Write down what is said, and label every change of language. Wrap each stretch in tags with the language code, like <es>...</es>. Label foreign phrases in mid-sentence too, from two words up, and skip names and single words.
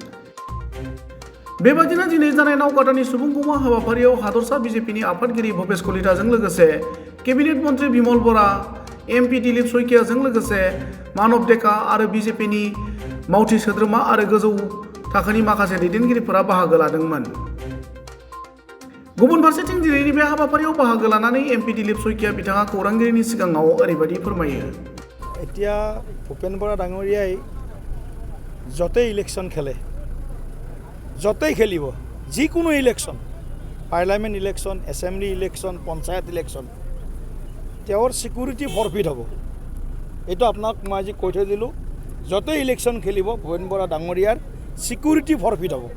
<brx>बेबायदिनो दिनै जानाय नावकाटानि सुबुंगौमा हाबाफारियाव हादरसा बिजेपिनि आफादगिरि भूपेश कलिताजों लोगोसे केबिनेट मन्त्रि बिमल बरा, एमपि दिलीप शइकियाजों लोगोसे मानब डेका आरो बिजेपिनि मावथि सोद्रोमा आरो गोजौ थाखोनि माखासे दैदेनगिरिफोरा बाहागो लादोंमोन। गुबुन फारसेथिं दिनैनि बे हाबाफारियाव बाहागो लानानै एमपि दिलीप शइकिया बिथाङा खौरांगिरिनि सिगाङाव ओरैबायदि फोरमायो।</brx> <as>এতিয়া ভূপেন বৰা ডাঙৰীয়াই য'তেই ইলেকশ্যন খেলে, য'তেই খেলিব, যিকোনো ইলেকশ্যন,</as> <en>parliament election, assembly election,</en> <as>পঞ্চায়ত ইলেকশ্যন, তেওঁৰ</as> <en>security forfeit</en> <as>হ'ব। এইটো আপোনাক মই আজি কৈ থৈ দিলোঁ, য'তেই ইলেকশ্যন খেলিব ভূপেন বৰা ডাঙৰীয়াৰ</as> <en>security forfeit</en> <as>হ'ব।</as>